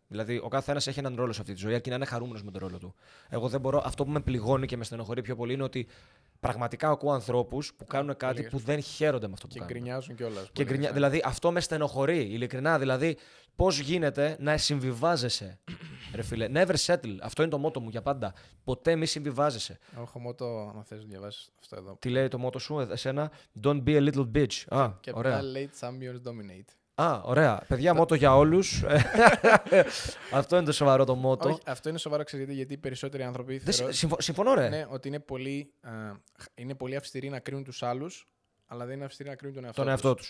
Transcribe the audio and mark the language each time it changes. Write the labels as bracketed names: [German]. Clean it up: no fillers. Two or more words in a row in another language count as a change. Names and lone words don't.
[Greek] Δηλαδή, ο καθένας έχει έναν ρόλο σε αυτή τη ζωή, αρκεί να είναι χαρούμενος με τον ρόλο του. Εγώ δεν μπορώ. Αυτό που με πληγώνει και με στενοχωρεί πιο πολύ είναι ότι πραγματικά ακούω ανθρώπους που κάνουν κάτι που δεν χαίρονται με αυτό που κάνουν. Και γκρινιάζουν κιόλας. Δηλαδή, αυτό με στενοχωρεί, ειλικρινά. Δηλαδή, πώς γίνεται να συμβιβάζεσαι. Ρε φίλε, [English] never settle. [Greek] Αυτό είναι το μότο μου για πάντα. Ποτέ μη συμβιβάζεσαι. Έχω μότο, αν θες να διαβάσεις αυτό εδώ. Τι λέει το μότο σου, εσένα? [English] Don't be a little bitch. [Greek] Και ωραία. [English] late champions dominate. [Greek] Ωραία. Παιδιά, μότο για όλους. Αυτό είναι το σοβαρό το μότο. Όχι, αυτό είναι σοβαρό, ξέρετε, γιατί οι περισσότεροι άνθρωποι. Συμφωνώ, ρε. Ναι, ότι είναι πολύ αυστηροί να κρίνουν τους άλλους, αλλά δεν είναι αυστηροί να κρίνουν τον εαυτό τους.